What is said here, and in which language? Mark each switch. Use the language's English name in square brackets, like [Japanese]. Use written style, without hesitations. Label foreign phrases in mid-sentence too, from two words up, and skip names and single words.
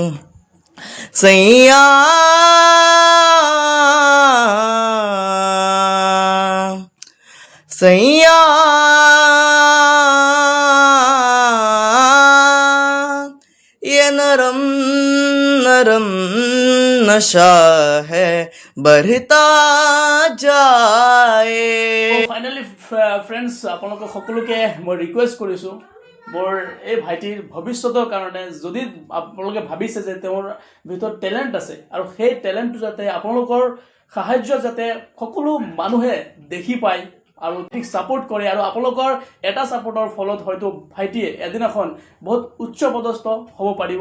[Hindi] सैया सैया ये नरम नरम नशा है बढ़ता जाए। [English] finally friends, [Assamese] আপোনালোকক সকলোকে মই ৰিকুৱেষ্ট কৰিছোঁ মোৰ এই ভাইটিৰ ভৱিষ্যতৰ কাৰণে যদি আপোনালোকে ভাবিছে যে তেওঁৰ ভিতৰত টেলেণ্ট আছে আৰু সেই টেলেণ্টটো যাতে আপোনালোকৰ সাহায্য যাতে সকলো মানুহে দেখি পায় আৰু ঠিক ছাপোৰ্ট কৰে আৰু আপোনালোকৰ এটা ছাপোৰ্টৰ ফলত হয়তো ভাইটিয়ে এদিনাখন বহুত উচ্চ পদস্থ হ'ব পাৰিব।